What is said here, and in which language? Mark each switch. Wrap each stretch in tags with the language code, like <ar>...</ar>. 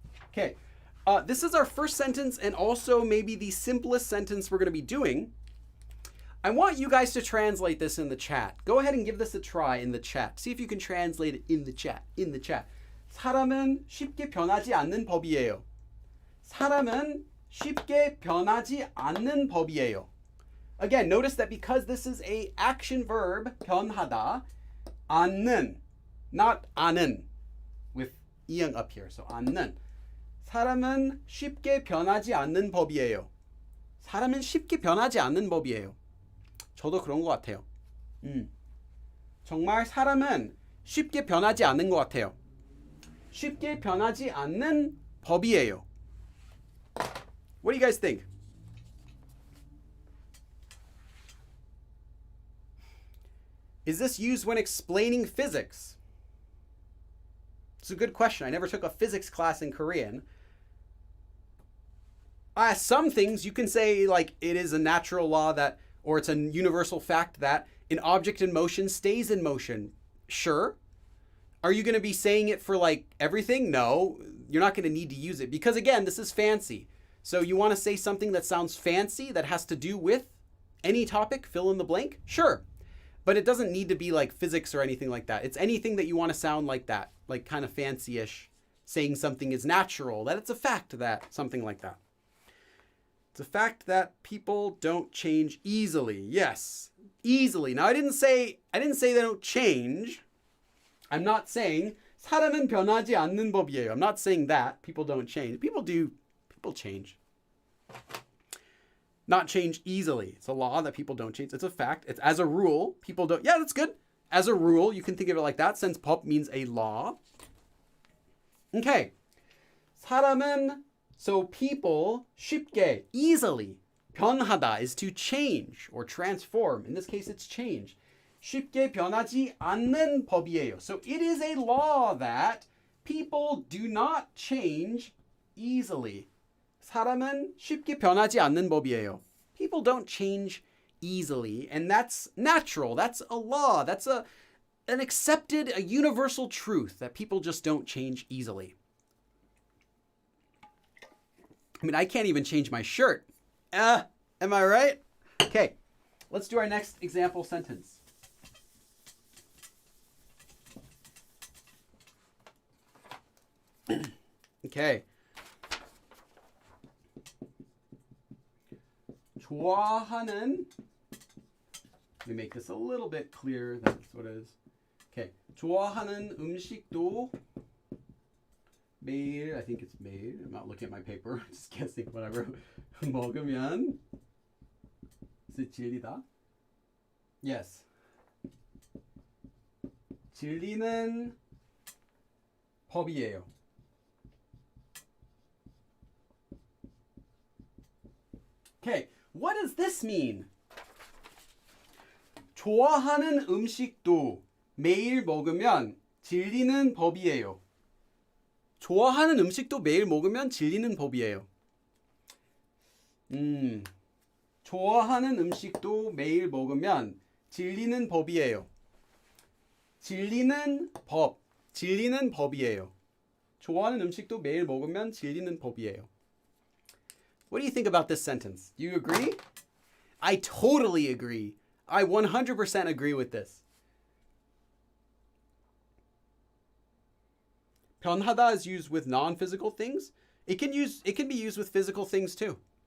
<en>Okay, this is our first sentence, and also maybe the simplest sentence we're going to be doing. I want you guys to translate this in the chat. Go ahead and give this a try in the chat. See if you can translate it in the chat.</en> <ko>사람은 쉽게 변하지 않는 법이에요. 사람은 쉽게 변하지 않는 법이에요.</ko> <en>Again, notice that because this is a action verb, 변하다, 않는, not 아는, with 이응 up here. So 않는.</en> <ko>사람은 쉽게 변하지 않는 법이에요. 사람은 쉽게 변하지 않는 법이에요. 저도 그런 것 같아요. 정말 사람은 쉽게 변하지 않는 것 같아요. 쉽게 변하지 않는 법이에요.</ko> <en>What do you guys think? Is this used when explaining physics? It's a good question. I never took a physics class in Korean. Some things you can say like it is a natural law that, or it's a universal fact that an object in motion stays in motion. Sure. Are you going to be saying it for like everything? No, you're not going to need to use it because again, this is fancy. So you want to say something that sounds fancy that has to do with any topic, fill in the blank? Sure. But it doesn't need to be like physics or anything like that. It's anything that you want to sound like that, like kind of fancy-ish, saying something is natural, that it's a fact that, something like that. It's a fact that people don't change easily. Yes, easily. Now I didn't say they don't change. I'm not saying</en> <ko>사람은 변하지 않는 법이에요.</ko> <en>I'm not saying that people don't change. People change. Not change easily. It's a law that people don't change. It's a fact. It's as a rule, people don't. Yeah, that's good. As a rule, you can think of it like that since 법 means a law. Okay. 사람은, so people, 쉽게, easily. 변하다 is to change or transform. In this case, it's change.</en> <ko>쉽게 변하지 않는 법이에요.</ko> <en>So it is a law that people do not change easily.</en> <ko>사람은 쉽게 변하지 않는 법이에요.</ko> <en>People don't change easily, and that's natural. That's a law. That's an accepted, a universal truth that people just don't change easily. I mean, I can't even change my shirt. Am I right? Okay, let's do our next example sentence. Okay. 좋아하는, let me make this a little bit clearer. That's what it is. Okay.</en> <ko>좋아하는 음식도 매일,</ko> <en>I think it's</en> <ko>매일.</ko> <en>I'm not looking at my paper. I'm just guessing what I wrote.</en> <ko>먹으면</ko> <en>is it 질리다? Yes.</en> <ko>질리는 법이에요.</ko> <en>Okay, what does this mean?</en> <ko>좋아하는 음식도 매일 먹으면 질리는 법이에요. 좋아하는 음식도 매일 먹으면 질리는 법이에요. 좋아하는 음식도 매일 먹으면 질리는 법이에요. 질리는 법, 질리는 법이에요. 좋아하는 음식도 매일 먹으면 질리는 법이에요.</ko> <en>What do you think about this sentence? Do you agree? I totally agree. I 100% agree with this. 변하다 is used with non-physical things. It can be used with physical things too.</en>